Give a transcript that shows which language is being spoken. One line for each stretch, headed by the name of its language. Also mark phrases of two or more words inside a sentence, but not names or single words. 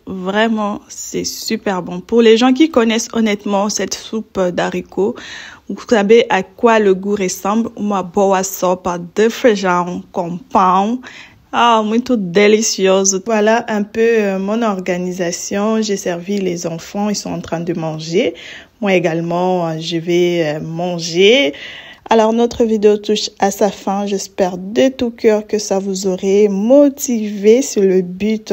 French: Vraiment, c'est super bon. Pour les gens qui connaissent honnêtement cette soupe d'haricots, vous savez à quoi le goût ressemble.
Portuguese: Uma boa sopa de feijão com pão. Ah, muito delicioso.
French: Voilà un peu mon organisation. J'ai servi les enfants, ils sont en train de manger. Moi également, je vais manger. Alors, notre vidéo touche à sa fin. J'espère de tout cœur que ça vous aurait motivé sur le but.